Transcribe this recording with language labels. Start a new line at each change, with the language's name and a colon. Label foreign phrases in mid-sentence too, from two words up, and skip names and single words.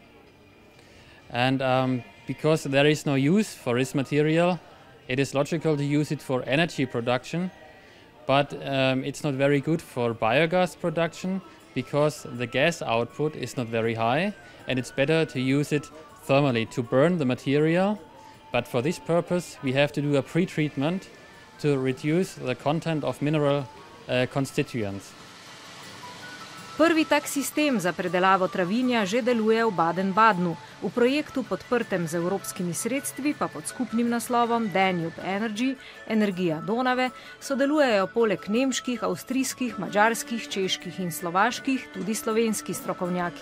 English: And because there is no use for this material, it is logical to use it for energy production, but it's not very good for biogas production because the gas output is not very high, and it's better to use it thermally to burn the material. But for this purpose, we have to do a pre-treatment to reduce the content of mineral constituents.
Slovenian: Prvi tak sistem za predelavo travinja že deluje v Baden-Badenu. V projektu podprtem z evropskimi sredstvi pa pod skupnim naslovom Danube Energy, Energija Donave, sodelujejo poleg nemških, avstrijskih, madžarskih, čeških in slovaških tudi slovenski strokovnjaki.